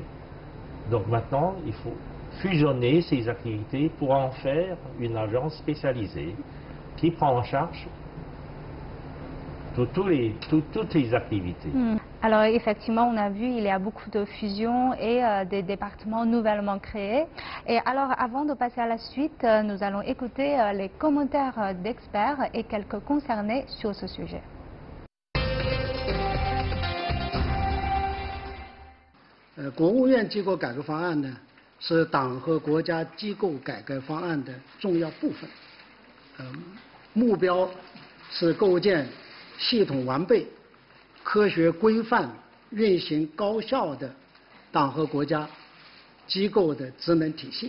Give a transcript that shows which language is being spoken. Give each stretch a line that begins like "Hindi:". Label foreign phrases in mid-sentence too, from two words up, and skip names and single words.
French: Donc maintenant, il faut fusionner ces activités pour en faire une agence spécialisée qui prend en charge toutes les activités. Alors effectivement, on a vu il y a beaucoup de fusions et des départements nouvellement créés. Et alors avant de passer à la suite, nous allons écouter les commentaires d'experts et quelques concernés sur ce sujet.
Chinese: 国务院机构改革方案呢，是党和国家机构改革方案的重要部分。目标是构建系统完备、科学规范、运行高效的党和国家机构的职能体系。